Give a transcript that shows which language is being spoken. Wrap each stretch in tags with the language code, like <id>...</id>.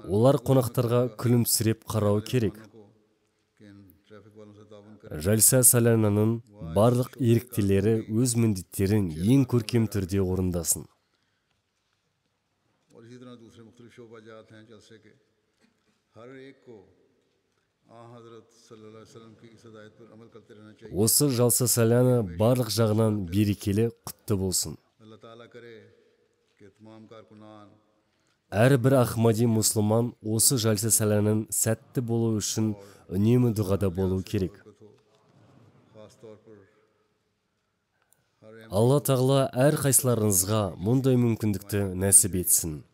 <kk>Олар қонақтарға күлімсіреп қарауы керек.</kk> <hi>को कि in traffic वालों से ताउन करें।</hi> <kk>Жальса Салянаның барлық еріктілері өз міндеттерін ең көркем түрде орындасын.</kk> <hi>और इसी तरह दूसरे मुख्तलिफ शोबाजात हैं जलसे के हर एक को हज़रत सल्लल्लाहु अलैहि वसल्लम की इस हिदायत पर अमल करते रहना चाहिए।</hi> <kk>Осы Жалса Саляна барлық жағынан берекелі, құтты болсын.</kk> <hi>अल्लाह ताला करे कि तमाम कारकुनान</hi> <kk>Әрбір Ахмади мұсылман осы Жалса Саляның сәтті болу үшін үнемі дұғада болу керек.</kk> <hi>खास तौर पर हर</hi> <kk>Алла тағала әр қайсыларыңызға мұндай мүмкіндікті нәсіп етсін.</kk>